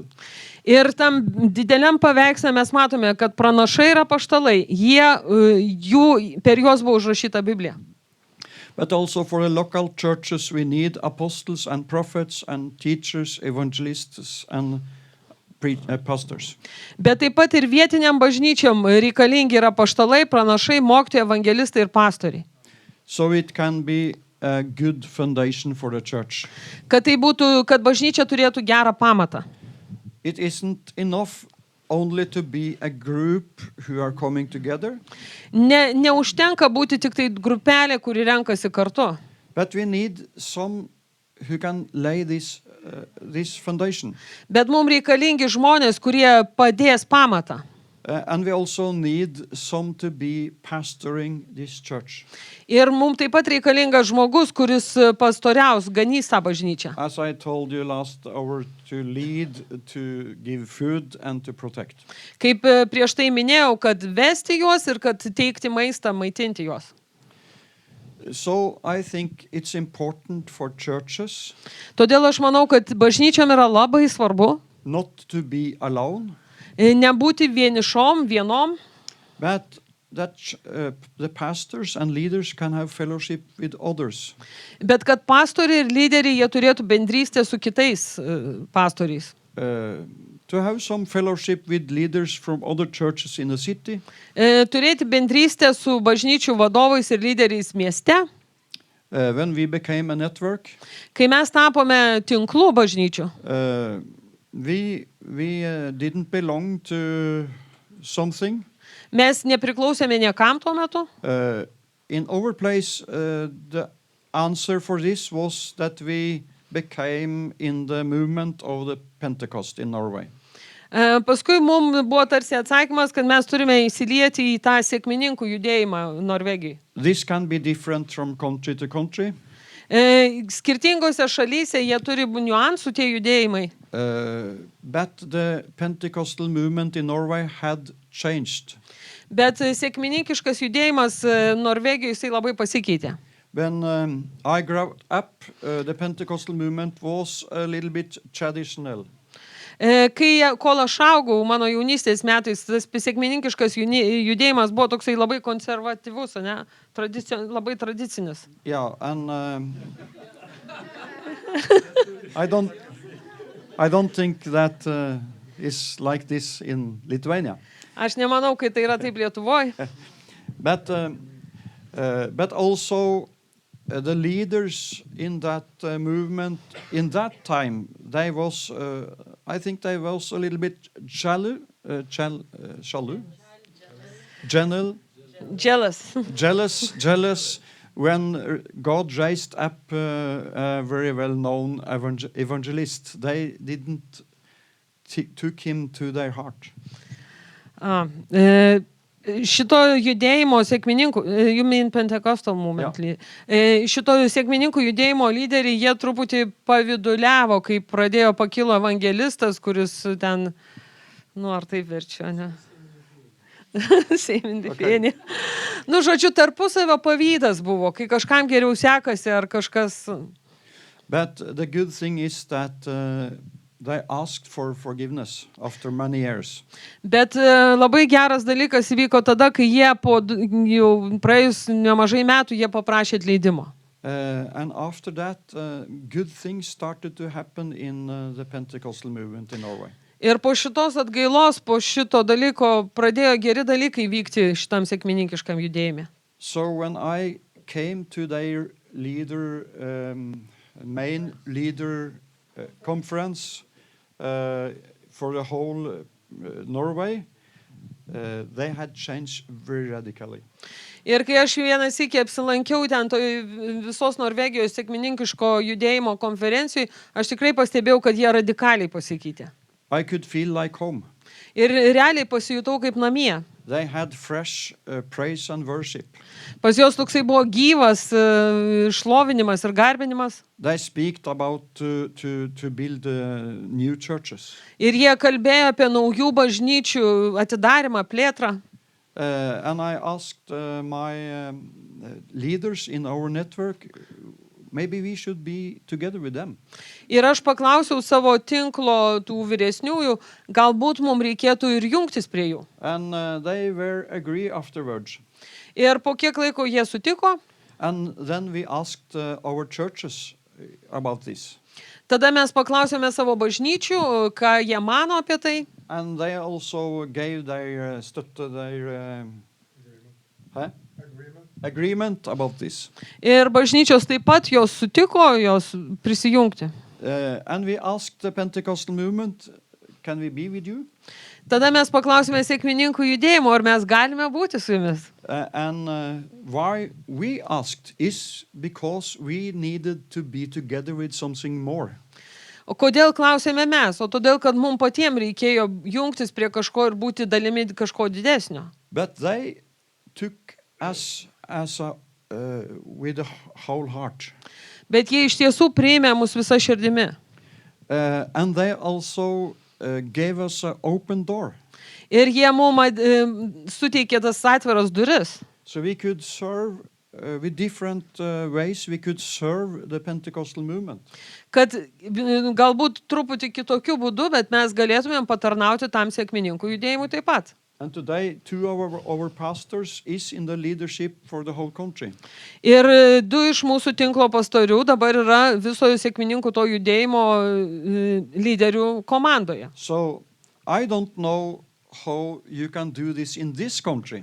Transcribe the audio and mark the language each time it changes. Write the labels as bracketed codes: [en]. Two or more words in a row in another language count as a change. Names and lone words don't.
[lt] Ir tam dideliam paveiksle mes matome, kad pranašai ir apaštalai, per juos buvo užrašyta Biblija. [en] But also for the local churches we need apostles and prophets and teachers, evangelists and pastors. [lt] Bet taip pat ir vietiniam bažnyčiam reikalingi yra apaštalai, pranašai, mokytojai, evangelistai ir pastoriai. [en] So it can be a good foundation for the church. [lt] Kad tai būtų, kad bažnyčia turėtų gerą pamatą. [en] It isn't enough only to be a group who are coming together. [lt] Neužtenka būti tik tai grupelė, kuri renkasi kartu. [en] But we need some who can lay this foundation. [lt] Bet mums reikalingi žmonės, kurie padės pamatą. [en] And we also need some to be pastoring this church. [lt] Ir mums taip pat reikalingas žmogus, kuris pastoriaus, ganys tą bažnyčią. [en] As I told you last hour, to lead, to give food and to protect. [lt] Kaip prieš tai minėjau, kad vesti juos ir kad teikti maistą, maitinti juos. [en] So I think it's important for churches. [lt] Todėl aš manau, kad bažnyčiom yra labai svarbu [en] Not to be alone. [lt] Nebūti vienom. [en] But that the pastors and leaders can have fellowship with others. [lt] Bet kad pastoriai ir lyderiai, jie turėtų bendrystę su kitais pastoriais. [en] To have some fellowship with leaders from other churches in the city. [lt] Turėti bendrystę su bažnyčių vadovais ir lyderiais mieste. [en] When we became a network. [lt] Kai mes tapome tinklų bažnyčių. [en] We didn't belong to something. [lt] Mes nepriklausėme niekam tuo metu. [en] In our place, the answer for this was that we became in the movement of the Pentecost in Norway. [lt] Paskui mums buvo tarsi atsakymas, kad mes turime įsilieti į tą sekmininkų judėjimą Norvegijai. [en] This can be different from country to country. [lt] Skirtingose šalyse jie turi niuansų tie judėjimai. [en] But the Pentecostal movement in Norway had changed. [lt] Bet sekmininkiškas judėjimas Norvegijoje jisai labai pasikeitė. [en] When I grew up, the Pentecostal movement was a little bit traditional. [lt] Kol aš augau mano jaunystės metais, tas sekmininkiškas judėjimas buvo toksai labai konservatyvus, ne? Labai tradicinis. [en] Yeah, and I don't think that is like this in Lithuania. [lt] Aš nemanau, kad tai yra taip Lietuvoje. [en] But also the leaders in that movement in that time, they was I think they was a little bit jealous when God raised up a very well-known evangelist. They didn't took him to their heart. [lt] Šito judėjimo sekmininkų, [en] you mean Pentecostal movement, [lt] šito sekmininkų judėjimo lyderiai, jie truputį paviduliavo, kai pakilo evangelistas, kuris ten, ar taip verčia, ne? Seimindipėnė. Žodžiu, tarpusavio pavydas buvo, kai kažkam geriau sekasi ar kažkas. [en] But the good thing is that they asked for forgiveness after many years. [lt] Bet labai geras dalykas įvyko tada, kai jie jau praėjus nemažai metų jie paprašė atleidimo. [en] And after that, good things started to happen in the Pentecostal movement in Norway. [lt] Ir po šitos atgailos, po šito dalyko pradėjo geri dalykai vykti šitam sekmininkiškam judėjime. [en] So when I came to their main leader conference for the whole Norway, they had changed very radically. [lt] Ir kai aš vieną sykį apsilankiau ten visos Norvegijos sekmininkiško judėjimo konferencijai, aš tikrai pastebėjau, kad jie radikaliai pasikeitė. [en] I could feel like home. [lt] Ir realiai pasijutau kaip namie. [en] They had fresh praise and worship. [lt] Pas juos toksai buvo gyvas šlovinimas ir garbinimas. [en] They speak about to build new churches. [lt] Ir jie kalbėjo apie naujų bažnyčių atidarimą, plėtrą. [en] And I asked my leaders in our network, maybe we should be together with them. [lt] Ir aš paklausiau savo tinklo tų vyresniųjų, galbūt mums reikėtų ir jungtis prie jų. [en] And they were agree afterwards. [lt] Ir po kiek laiko jie sutiko. [en] And then we asked our churches about this. [lt] Tada mes paklausėme savo bažnyčių, ką jie mano apie tai. [en] And they also gave their agreement about this. [lt] Ir bažnyčios taip pat jos sutiko, jos prisijungti. [en] And we asked the Pentecostal movement, can we be with you? [lt] Tada mes paklausėme sekmininkų judėjimo, ar mes galime būti su jumis. [en] And why we asked is because we needed to be together with something more. [lt] O kodėl klausėme mes? O todėl, kad mums patiems reikėjo jungtis prie kažko ir būti dalimi kažko didesnio. [en] But they took us with a whole heart. [lt] Bet jie iš tiesų priėmė mus visą širdimi. [en] And they also gave us an open door. [lt] Ir jie mums suteikė tas atviras duris. [en] So we could serve with different ways, we could serve the Pentecostal movement. [lt] Kad galbūt truputį kitokiu būdu, bet mes galėtumėm patarnauti tam sekmininkų judėjimui taip pat. [en] And today, two of our pastors is in the leadership for the whole country. [lt] Ir du iš mūsų tinklo pastorių dabar yra viso sekmininkų to judėjimo lyderių komandoje. [en] So I don't know how you can do this in this country.